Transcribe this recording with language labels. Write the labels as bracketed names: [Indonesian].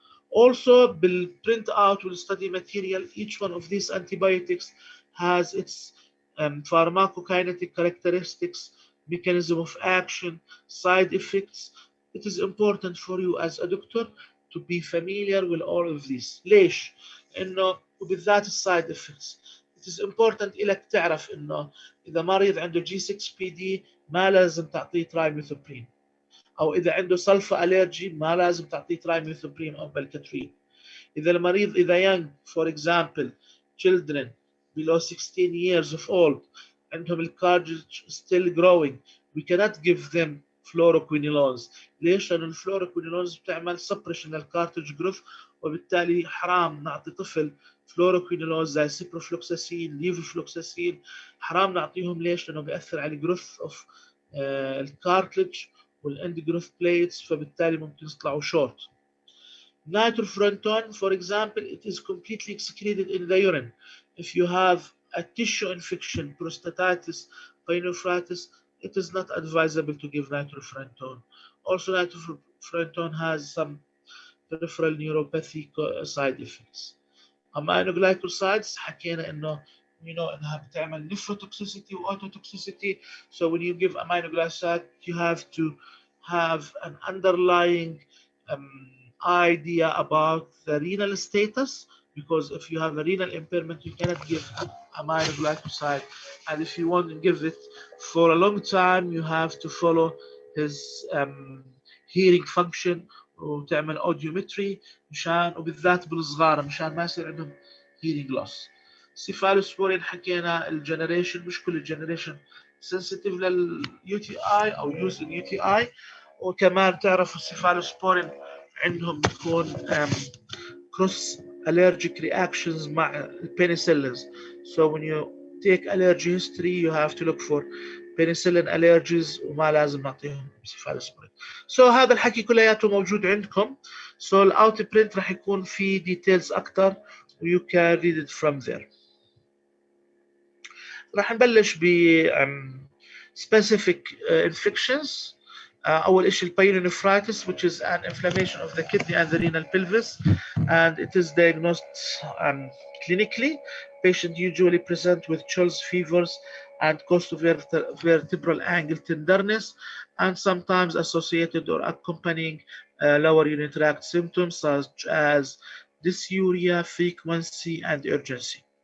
[English] Also, print out will study material. Each one of these antibiotics has its pharmacokinetic characteristics, mechanism of action, side effects. It is important for you as a doctor to be familiar with all of these. [Arabic] ليش؟ إنه وبالذات السايد effects. [English] It is important [Arabic] إلك تعرف إنه إذا مريض عنده G6PD ما لازم تعطيه ترايميثوبرين. او اذا عنده سلفا الرجي ما لازم تعطيه ترايميثوبرين او بلكترين. اذا المريض اذا [English] young, for example children below 16 years of old [Arabic] عندهم الكارتريج [English] still growing, we cannot give them fluoroquinolones. [Arabic] ليش؟ لأن الفلوروكوينولونز بتعمل suppression للكارتريج جروث، وبالتالي حرام نعطي طفل فلوروكوينولونز زي سيبروفلوكساسين، ليفوفلوكساسين، حرام نعطيهم. ليش؟ لأنه بيأثر على [English] الجروث اوف الكارتريج والاند جروث بليتس، [Arabic] فبالتالي ممكن يطلعوا شورت. [English] Nitrofurantoin, for example, it is completely excreted in the urine. If you have a tissue infection, prostatitis, pyelonephritis, it is not advisable to give nitrofurantoin. Also, nitrofurantoin has some peripheral neuropathy side effects. [Arabic] Aminoglycosides حكينا انه انها بتعمل nephrotoxicity و autotoxicity. [English] So when you give aminoglycoside, you have to have an underlying idea about the renal status, because if you have a renal impairment, you cannot give aminoglycoside. And if you want to give it for a long time, you have to follow his hearing function وتعمل audiometry [Arabic] مشان وبالذات بالصغار مشان ما يصير عندهم [English] hearing loss. [Arabic] cephalosporin حكينا الجنريشن، مش كل الجنريشن sensitive لليو تي اي او يوز اليو تي اي، وكمان تعرفوا السيفالوسبورين عندهم بتكون [English] cross allergic reactions [Arabic] مع penicillins. [English] So when you take allergy history, you have to look for [Arabic] بنسلين allergies وما لازم نعطيهم سيفالوسبورين. هذا الحكي كلياته موجود عندكم. الاوت برنت راح يكون في ديتيلز اكثر و [English] you can read it from there. [Arabic] راح نبلش ب specific infections. أول شيء [English] pyelonephritis, which is an inflammation of the kidney and the renal pelvis, and it is diagnosed clinically. Patient usually present with chills, fevers, and costovertebral angle tenderness, and sometimes associated or accompanying lower urinary tract symptoms such as dysuria, frequency, and urgency.